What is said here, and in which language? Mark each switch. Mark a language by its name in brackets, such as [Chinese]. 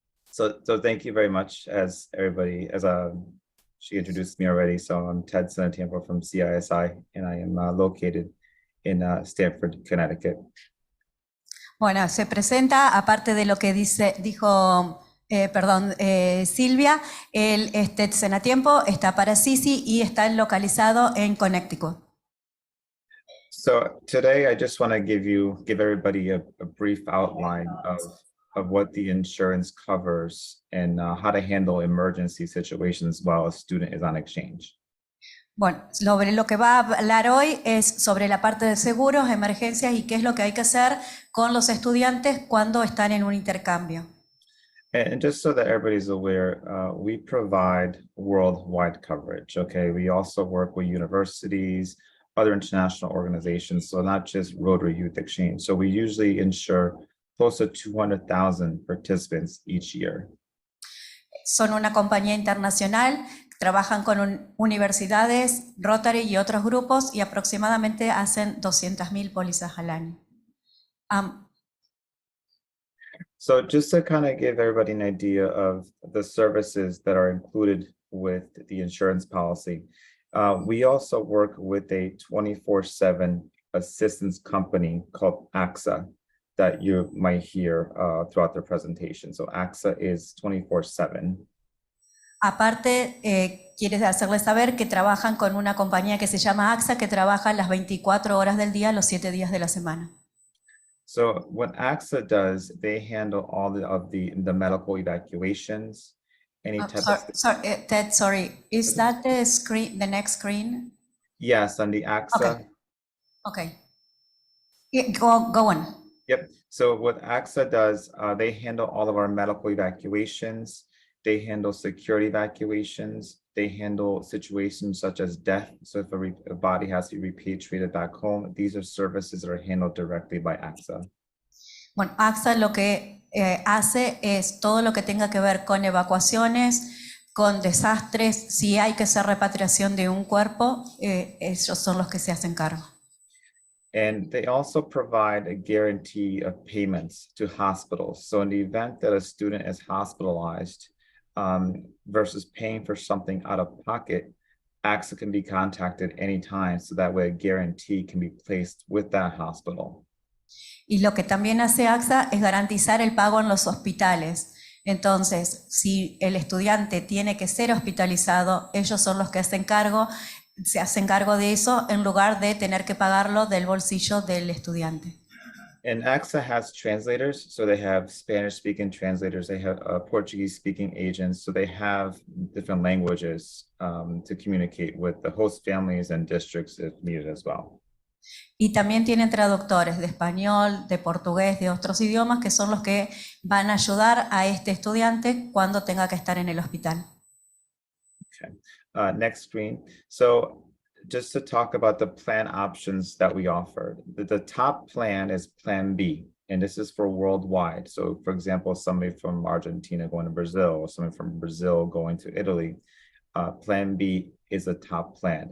[English] So thank you very much, as everybody, she introduced me already. So I'm Ted Senatiempo from CISI, and I am located in Stamford, Connecticut. [Spanish] Bueno, se presenta, aparte de lo que dijo Silvia, el Ted Senatiempo está para CISI y está localizado en Connecticut. [English] So today I just want to give everybody a brief outline of what the insurance covers and how to handle emergency situations while a student is on exchange. [Spanish] Bueno, sobre lo que va a hablar hoy es sobre la parte de seguros, emergencias y qué es lo que hay que hacer con los estudiantes cuando están en un intercambio. [English] And just so that everybody's aware, we provide worldwide coverage, okay? We also work with universities, other international organizations, so not just Rotary Youth Exchange. So we usually insure close to 200,000 participants each year. [Spanish] Son una compañía internacional, trabajan con universidades, Rotary y otros grupos y aproximadamente hacen 200,000 pólizas al año. [English] So just to kind of give everybody an idea of the services that are included with the insurance policy, we also work with a 24/7 assistance company called AXA that you might hear throughout the presentation. So AXA is 24/7. [Spanish] Aparte, quiere hacerles saber que trabajan con una compañía que se llama AXA, que trabaja las 24 horas del día, los 7 días de la semana. [English] So what AXA does, they handle all of the medical evacuations, any type of... Ted, sorry, is that the screen, the next screen? Yes, on the AXA. Okay. Yeah, go on. Yep. So what AXA does, they handle all of our medical evacuations. They handle security evacuations. They handle situations such as death. So if a body has to be repatriated back home, these are services that are handled directly by AXA. [Spanish] Bueno, AXA lo que hace es todo lo que tenga que ver con evacuaciones, con desastres. Si hay que hacer repatriación de un cuerpo, ellos son los que se hacen cargo. [English] And they also provide a guarantee of payments to hospitals. So in the event that a student is hospitalized, versus paying for something out of pocket, AXA can be contacted anytime, so that way a guarantee can be placed with that hospital. [Spanish] Y lo que también hace AXA es garantizar el pago en los hospitales. Entonces, si el estudiante tiene que ser hospitalizado, ellos son los que se hacen cargo de eso en lugar de tener que pagarlo del bolsillo del estudiante. [English] And AXA has translators, so they have Spanish-speaking translators, they have Portuguese-speaking agents, so they have different languages to communicate with the host families and districts if needed as well. [Spanish] Y también tienen traductores de español, de portugués, de otros idiomas, que son los que van a ayudar a este estudiante cuando tenga que estar en el hospital. [English] Okay, next screen. So just to talk about the plan options that we offer. The top plan is Plan B, and this is for worldwide. So for example, somebody from Argentina going to Brazil, or somebody from Brazil going to Italy, Plan B is a top plan.